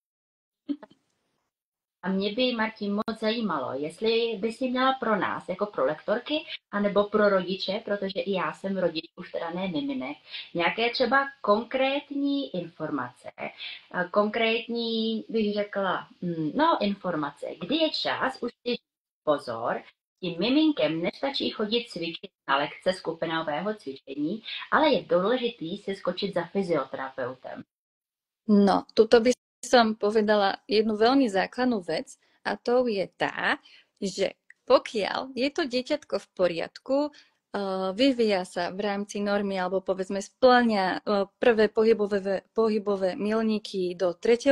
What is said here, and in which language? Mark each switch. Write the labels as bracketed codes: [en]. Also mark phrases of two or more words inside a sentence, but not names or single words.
[cs] A mě by, Martin, moc zajímalo, jestli by si měla pro nás, jako pro lektorky, anebo pro rodiče, protože i já jsem rodič, už teda ne miminek, nějaké třeba konkrétní informace, bych řekla, informace, kdy je čas, už si pozor, tím miminkem nestačí chodit cvičit na lekce skupinového cvičení, ale je důležitý si skočit za fyzioterapeutem. [sk] No, tuto by som povedala jednu veľmi základnú vec a to je tá, že pokiaľ je to dieťatko v poriadku, vyvíja sa v rámci normy alebo povedzme spĺňa prvé pohybové milníky do 3.